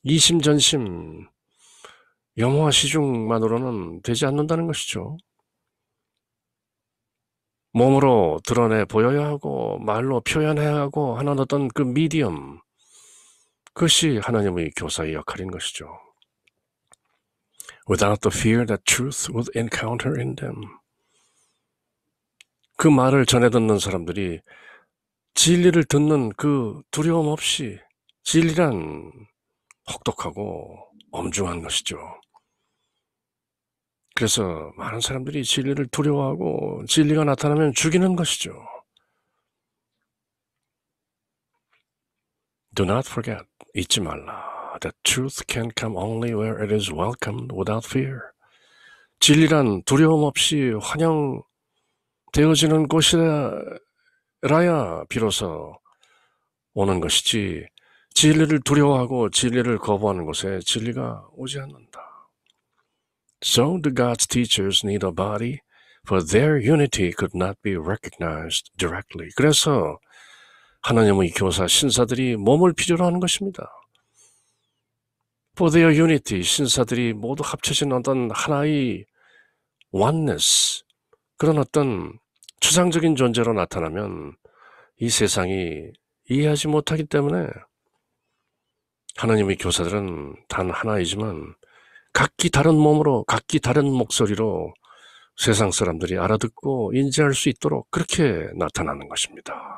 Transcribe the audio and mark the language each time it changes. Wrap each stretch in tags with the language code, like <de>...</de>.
<ko>이심전심, 염호와 시중만으로는 되지 않는다는 것이죠. 몸으로 드러내 보여야 하고 말로 표현해야 하고 하는 어떤 그 미디엄, 그것이 하나님의 교사의 역할인 것이죠.</ko> <en>Without the fear that truth would encounter in them.</en> <ko>그 말을 전해 듣는 사람들이 진리를 듣는 그 두려움 없이, 진리란 혹독하고 엄중한 것이죠. 그래서 많은 사람들이 진리를 두려워하고 진리가 나타나면 죽이는 것이죠.</ko> <en>Do not forget,</en> <ko>잊지 말라,</ko> <en>that truth can come only where it is welcomed without fear.</en> <ko>진리란 두려움 없이 환영되어지는 곳이라야 비로소 오는 것이지, 진리를 두려워하고 진리를 거부하는 곳에 진리가 오지 않는다.</ko> <en>So the God's teachers need a body, for their unity could not be recognized directly.</en> <ko>그래서 하나님의 교사, 신사들이 몸을 필요로 하는 것입니다.</ko> <en>For their unity,</en> <ko>신사들이 모두 합쳐진 어떤 하나의 oneness, 그런 어떤 추상적인 존재로 나타나면 이 세상이 이해하지 못하기 때문에 하나님의 교사들은 단 하나이지만 각기 다른 몸으로, 각기 다른 목소리로 세상 사람들이 알아듣고 인지할 수 있도록 그렇게 나타나는 것입니다.</ko>